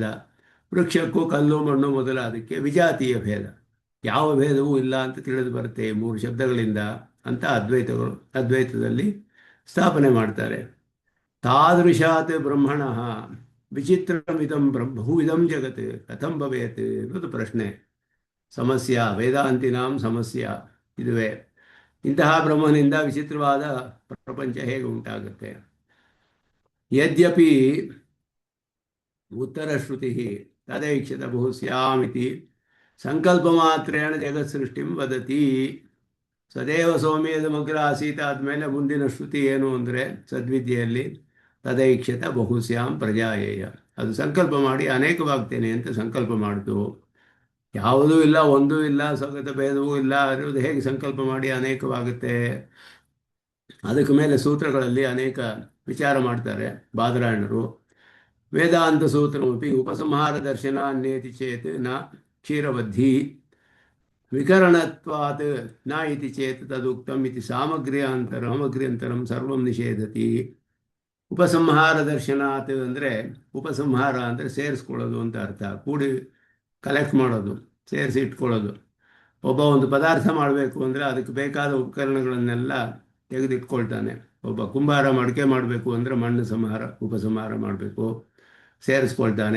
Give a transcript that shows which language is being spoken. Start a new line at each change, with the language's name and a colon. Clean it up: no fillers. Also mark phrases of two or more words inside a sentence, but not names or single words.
Kannada: ವೃಕ್ಷಕ್ಕೂ ಕಲ್ಲು ಮಣ್ಣು ಮೊದಲಾದಕ್ಕೆ ವಿಜಾತೀಯ ಭೇದ. ಯಾವ ಭೇದವೂ ಇಲ್ಲ ಅಂತ ತಿಳಿದು ಬರುತ್ತೆ 3 ಶಬ್ದಗಳಿಂದ ಅಂತ ಅದ್ವೈತದಲ್ಲಿ ಸ್ಥಾಪನೆ ಮಾಡ್ತಾರೆ.
Sanskrit: ತಾದೃಶಾತ್ ಬ್ರಹ್ಮಣ ವಿಚಿತ್ರಮಿದಂ ಬಹುವಿಧಂ ಜಗತ್ ಕಥಂ ಭವೇತ್
Kannada: ಅನ್ನೋದು ಪ್ರಶ್ನೆ. ಸಮಸ್ಯೆ ವೇದಾಂತಿನಾಂ ಸಮಸ್ಯೆ ಇದುವೇ. ಇಂತಹ ಬ್ರಹ್ಮನಿಂದ ವಿಚಿತ್ರವಾದ ಪ್ರಪಂಚ ಹೇಗೆ ಉಂಟಾಗುತ್ತೆ?
Sanskrit: ಯದ್ಯಪಿ ಉತ್ತರಶ್ರುತಿ ತದೈಕ್ಷತ ಬಹು ಸ್ಯಾಮಿತಿ ಸಂಕಲ್ಪ ಮಾತ್ರೇಣ ಜಗತ್ ಸೃಷ್ಟಿಂ ವದತಿ. ಸದೇವ ಸೌಮ್ಯದಮಗ್ರ ಆಸೀತ
Kannada: ಆದಮೇಲೆ ಮುಂದಿನ ಶ್ರುತಿ ಏನು ಅಂದರೆ ಸದ್ವಿದ್ಯೆಯಲ್ಲಿ
Sanskrit: ತದೈಕ್ಷತ ಬಹುಸ್ಯಾಂ ಪ್ರಜಾಯೇಯ.
Kannada: ಅದು ಸಂಕಲ್ಪ ಮಾಡಿ ಅನೇಕವಾಗ್ತೇನೆ ಅಂತ ಸಂಕಲ್ಪ ಮಾಡಿತು. ಯಾವುದೂ ಇಲ್ಲ, ಒಂದೂ ಇಲ್ಲ, ಸ್ವಗತ ಭೇದವೂ ಇಲ್ಲ ಅನ್ನೋದು ಹೇಗೆ ಸಂಕಲ್ಪ ಮಾಡಿ ಅನೇಕವಾಗುತ್ತೆ? ಅದಕ್ಕೆ ಮೇಲೆ ಸೂತ್ರಗಳಲ್ಲಿ ಅನೇಕ ವಿಚಾರ ಮಾಡ್ತಾರೆ ಬಾದರಾಯಣರು.
Sanskrit: ವೇದಾಂತ ಸೂತ್ರಮಪಿ ಉಪಸಂಹಾರ ದರ್ಶನ ಅನ್ಯೇತಿ ಚೇತ್ ನ ಕ್ಷೀರವದ್ಧಿ ವಿಕರಣತ್ವಾತ್ ನ ಇತಿ ಚೇತ್ ತದುಕ್ತಂ ಇತಿ ಸಾಮಗ್ರ್ಯಾಂತರಂ ಸರ್ವಂ ನಿಷೇಧತಿ. ಉಪಸಂಹಾರ ದರ್ಶನಾತ್
Kannada: ಅಂದರೆ ಉಪಸಂಹಾರ ಅಂದರೆ ಸೇರಿಸ್ಕೊಳ್ಳೋದು ಅಂತ ಅರ್ಥ. ಕೂಡಿ ಕಲೆಕ್ಟ್ ಮಾಡೋದು, ಸೇರಿಸಿ ಇಟ್ಕೊಳ್ಳೋದು. ಒಬ್ಬ ಒಂದು ಪದಾರ್ಥ ಮಾಡಬೇಕು ಅಂದರೆ ಅದಕ್ಕೆ ಬೇಕಾದ ಉಪಕರಣಗಳನ್ನೆಲ್ಲ ತೆಗೆದಿಟ್ಕೊಳ್ತಾನೆ. ಒಬ್ಬ ಕುಂಬಾರ ಮಡಿಕೆ ಮಾಡಬೇಕು ಅಂದರೆ ಮಣ್ಣು ಉಪಸಂಹಾರ ಮಾಡಬೇಕು, ಸೇರಿಸ್ಕೊಳ್ತಾನೆ.